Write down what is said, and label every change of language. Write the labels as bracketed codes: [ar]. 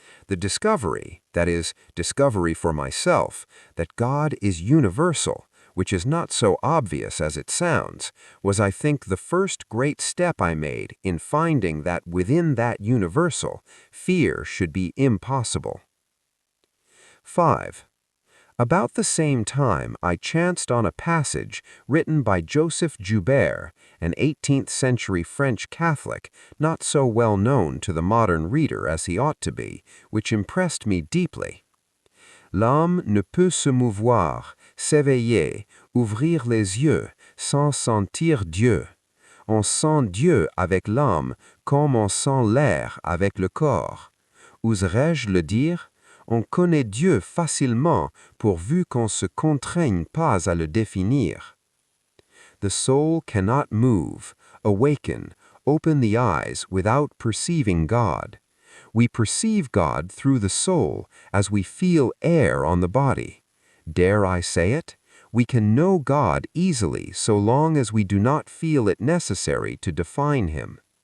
[en] The discovery, that is, discovery for myself, that God is universal, which is not so obvious as it sounds, was, I think, the first great step I made in finding that within that universal, fear should be impossible. 5. About the same time, I chanced on a passage written by Joseph Joubert, an 18th-century French Catholic, not so well known to the modern reader as he ought to be, which impressed me deeply. [fr] L'âme ne peut se mouvoir, s'éveiller, ouvrir les yeux, sans sentir Dieu. On sent Dieu avec l'âme, comme on sent l'air avec le corps. Oserais-je le dire? On connaît Dieu facilement, pourvu qu'on se contraigne pas à le définir. [en] The soul cannot move, awaken, open the eyes without perceiving God. We perceive God through the soul as we feel air on the body. Dare I say it? We can know God easily so long as we do not feel it necessary to define him.